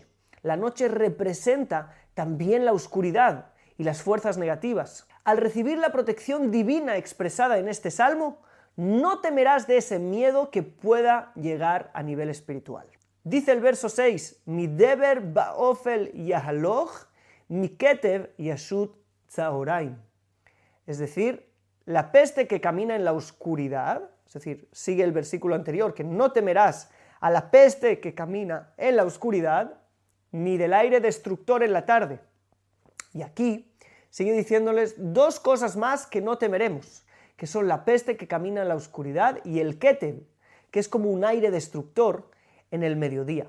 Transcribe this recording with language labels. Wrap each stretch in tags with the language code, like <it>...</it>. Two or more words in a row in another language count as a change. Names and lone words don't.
<es>La noche representa también la oscuridad y las fuerzas negativas. Al recibir la protección divina expresada en este salmo, no temerás de ese miedo que pueda llegar a nivel espiritual. Dice el verso 6,</es> <he>מדבר באפל יהלך מקטב ישוד צהרים.</he> <es>Es decir, la peste que camina en la oscuridad, es decir, sigue el versículo anterior, que no temerás a la peste que camina en la oscuridad, ni del aire destructor en la tarde. Y aquí sigue diciéndoles dos cosas más que no temeremos, que son la peste que camina en la oscuridad y el ketev, que es como un aire destructor en el mediodía.</es>